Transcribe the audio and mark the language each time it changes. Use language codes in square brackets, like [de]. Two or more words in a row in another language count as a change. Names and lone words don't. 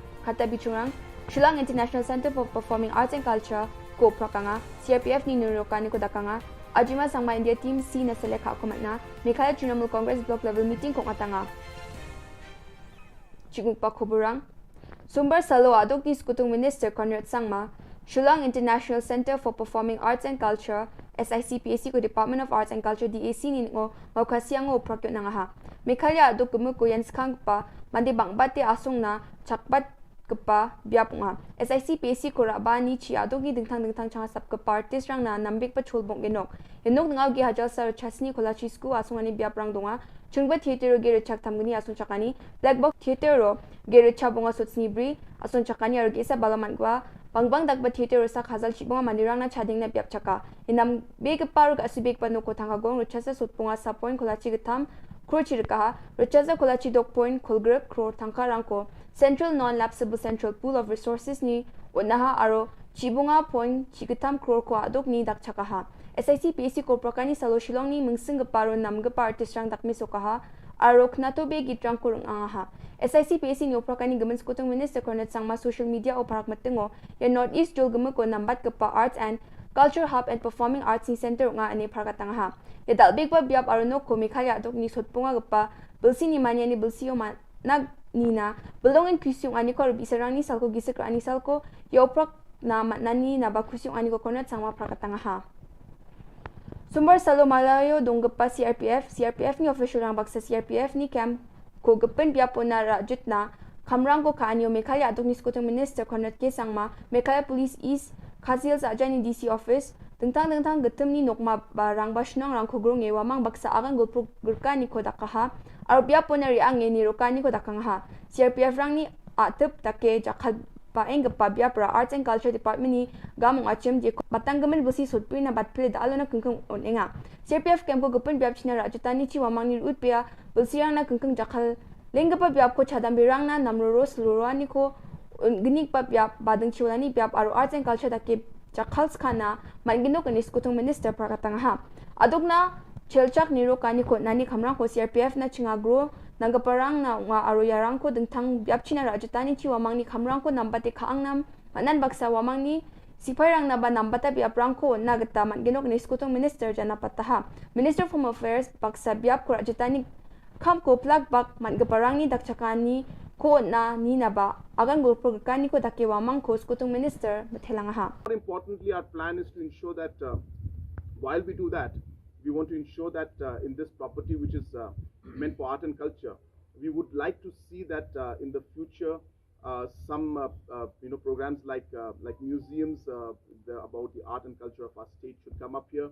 [grt] Kata bichurang, Shillong International Center for Performing Arts and Culture, ko prakanga, CRPF ni nurokani ko dakanga, Ajima sang India Team C na seleka ako matna, may kaya Trinamool Congress Block Level Meeting kong atanga. Chigong pa ko burang, sumber salo adok ni Skutung Minister Conrad Sangma, Shillong International Center for Performing Arts and Culture, SICPAC ko Department of Arts and Culture DAC ni ngo maukasyang ngo prakyo na nga ha. May kaya adok ko yan skang pa, mandi bang bati asong na chakbat kepa biap nga. SICPAC ko raba ni chi adok ni dingtang chang sap kepa artist rang na nambik pa chulbong genok. Genok ngaw gi hajal sa chasni kola chisku asong ani biap rang donga. Chungba theater ro gere chak tamgani asong chakani. Black box theater ro gere chabonga sotsni bri asong chakani ar gesa balaman gwa. Bangbang dagba theater sa khazal chibonga mandirang na chading na biap chaka. Inam big paruk asubik panu ko thangagong ruchasa sutpunga sa point kolachi gatam krochi rikaha ruchasa kolachi dok point kolgrep kro thangkarang ko Central Non-Lapsable Central Pool of Resources ni unaha aro chibonga point chigatam kro ko adok ni dakchakaha. SICPAC ko prakani salo Shillong ni mungsing paro namgapa artist rang dakmi sokaha aro knato be gitrang kurung angaha. SICPAC ni oprakani gaman skutong Minister Conrad Sangma social media o parak matengo ya Northeast jol gaman ko nambat kapa Arts and Culture Hub and Performing Arts Center nga ani parakatangaha. Ya dalbig pa biap aro no ko mikaya adok ni sotpunga gapa bilsi ni manya ni bilsiyo nag nina belongin kusyong ani ko bisarang ni salko gisik ani salko ya oprak na matnani na bakusyong ani ko Conrad Sangma parakatangaha. Sumber salo malayo donggapa CRPF ni official rang baksa CRPF ni camp ko gapen biapo na rajut na kamrang ko kaanyo mekaya adok ni skutong Minister Conrad K. Sangma mekaya Police East Kazil sa ni DC office tentang getem ni nokma barang basnang rang ko grong ewa mang baksa akan gulpro gurka ni ko dakaha ar biapo na riang ni rokani ko dakangha CRPF rang ni atep take jakal paeng gapa biapra Arts and Culture Department ni gamong achem je batanggamen busi sotpui na batpile da alona kengkeng onenga CRPF camp ko gapen biap china rajutani chi wamang ni utpia bulsiang na kengkeng jakal lenggapa biap ko chadam birang na namroro slurani ko ginik pa biap badeng chiwalani biap aro Arts and Culture dake jakal skana mangino kan iskutong Minister prakatangha adokna chelchak niro kani ko nani khamrang ko CRPF na chingagro nanggaparang na nga aro yarang ko dengtang biap china rajutani chi wamang ni khamrang ko nambate khaang nam manan baksa wamang ni sipairang na ba nambata biap rang ko nagata mangino kan iskutong Minister jana pataha Minister of Home Affairs baksa biap ko rajutani kham ko plak bak manggaparang ni dakchakani ko na ni na ba agan gol program ni ko dakewa mang ko skutung minister methelang ha. [en] More importantly, our plan is to ensure that while we do that, we want to ensure that in this property, which is meant for art and culture, we would like to see that in the future, some programs like museums about the art and culture of our state should come up here.